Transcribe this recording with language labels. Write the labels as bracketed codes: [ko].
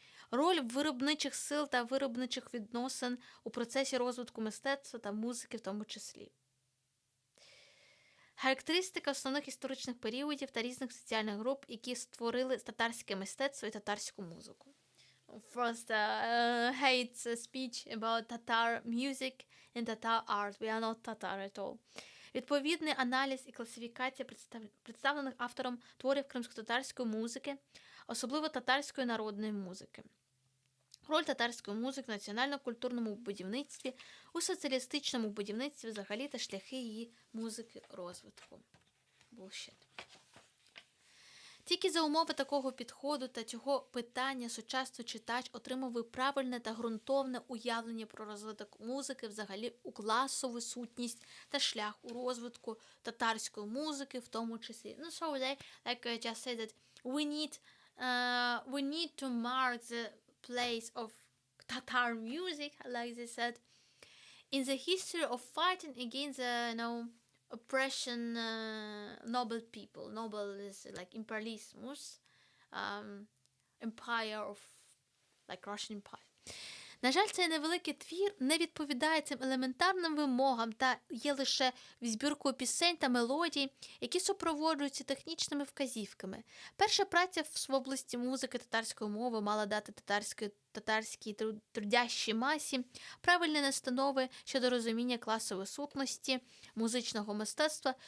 [uk] Роль виробничих сил та виробничих відносин у процесі розвитку мистецтва та музики в тому числі. Характеристика основних історичних періодів та різних соціальних груп, які створили татарське мистецтво і татарську музику. [en] First, hate speech about Tatar music and Tatar art. We are not Tatar at all. [uk] Відповідний аналіз і класифікація представлених автором творів кримськотатарської музики, особливо татарської народної музики. Роль татарської музики в національно-культурному будівництві, у соціалістичному будівництві взагалі та шляхи її музики розвитку. [en] Bullshit. [uk] Тільки за умови такого підходу та цього питання сучасний читач отримав правильне та ґрунтовне уявлення про розвиток музики, взагалі у класову сутність та шлях у розвитку татарської музики в тому числі. [en] Ну, so they, like I just said, that we need to mark the place of Tatar music, like they said, in the history of fighting against the oppression, noble people. Noble is like imperialismus, empire of like Russian Empire. [uk] На жаль, цей невеликий твір не відповідає цим елементарним вимогам та є лише збіркою пісень та мелодій, які супроводжуються технічними вказівками. Перша праця в області музики татарської мови мала дати татарській трудящій масі правильні настанови щодо розуміння класової сутності, музичного мистецтва.